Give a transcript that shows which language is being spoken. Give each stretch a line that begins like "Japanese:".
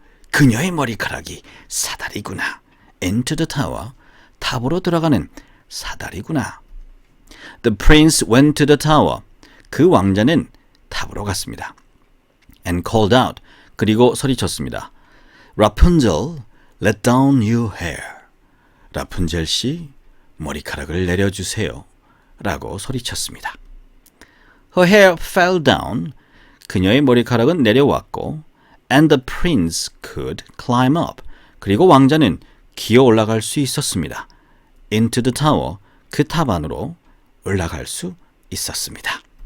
Korean: 그녀의 머리카락이 사다리구나.
English: Into the tower,
Korean: 탑으로 들어가는 사다리구나.
English: The prince went to the tower.
Korean: 그 왕자는 탑으로 갔습니다.
English: And called out.
Korean: 그리고 소리쳤습니다.
English: Rapunzel, let down your hair.
Korean: 라푼젤 씨, 머리카락을 내려주세요. 라고 소리쳤습니다.
English: Her hair fell down.
Korean: 그녀의 머리카락은 내려왔고
English: and the prince could climb up.
Korean: 그리고 왕자는 기어 올라갈 수 있었습니다.
English: Into the tower,
Korean: 그 탑 안으로 올라갈 수 있었습니다.